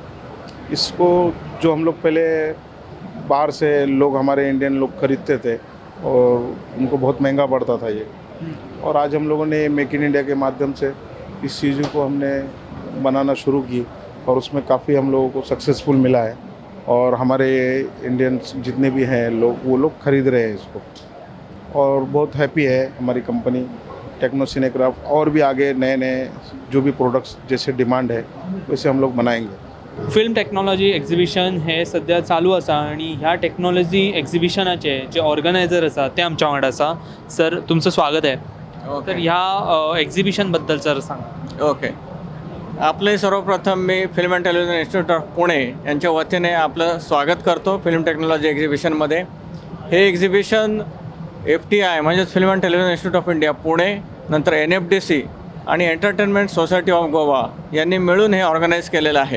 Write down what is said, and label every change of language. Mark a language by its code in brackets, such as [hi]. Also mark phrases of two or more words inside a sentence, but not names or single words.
[hi] इसको जो हम लोग पहले बाहर से लोग, हमारे इंडियन लोग खरीदते थे और उनको बहुत महंगा पड़ता था ये, और आज हम लोगों ने मेक इन इंडिया के माध्यम से इस चीज़ों को हमने बनाना शुरू की और उसमें काफ़ी हम लोगों को सक्सेसफुल मिला है। और हमारे इंडियंस जितने भी हैं लोग, वो लोग खरीद रहे हैं इसको और बहुत हैप्पी है हमारी कंपनी टेक्नो सिनेक्राफ्ट। और भी आगे नए नए जो भी प्रोडक्ट्स जैसे डिमांड है वैसे हम लोग बनाएंगे। [en] film technology exhibition [kok] हे सध्या चालू आसा आणि ह्या [en] technology exhibition [kok] जे ऑर्गनायझर आसा ते आमच्या वांगडा आसा। [mr] सर, तुमचं स्वागत आहे। तर ह्या एक्झिबिशन बद्दल सर सांगा। ओके, आपले सर्वप्रथम मी फिल्म अँड टेलिव्हिजन इन्स्टिट्यूट ऑफ पुणे यांच्या वतीने आपलं स्वागत करतो [en] film technology exhibition. [mr] हे एक्झिबिशन FTI म्हणजेच फिल्म अँड टेलिव्हिजन इन्स्टिट्यूट ऑफ इंडिया पुणे, नंतर NFDC आणि एंटरटेनमेंट सोसायटी ऑफ गोवा यांनी मिळून हे ऑर्गनाईज केलेलं आहे।